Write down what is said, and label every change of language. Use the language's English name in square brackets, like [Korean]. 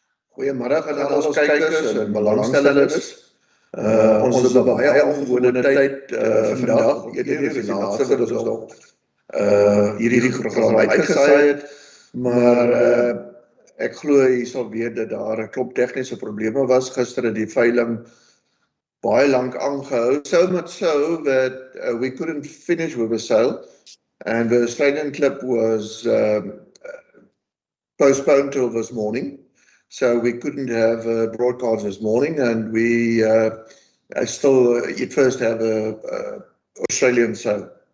[Afrikaans] Goeiemiddag aan al ons kykers en belangstellendes. Ons is op 'n baie ongewone tyd vandag, eerder is die laaste wat ons nog hierdie program uitgesaai het, maar ek glo jy sal weet dat daar 'n klomp tegniese probleme was. Gister het die veiling baie lank aangehou, [English] so much so that we couldn't finish with the sale, and the Australian clip was postponed till this morning. So we couldn't have a broadcast this morning, and we still at first have a Australian sale.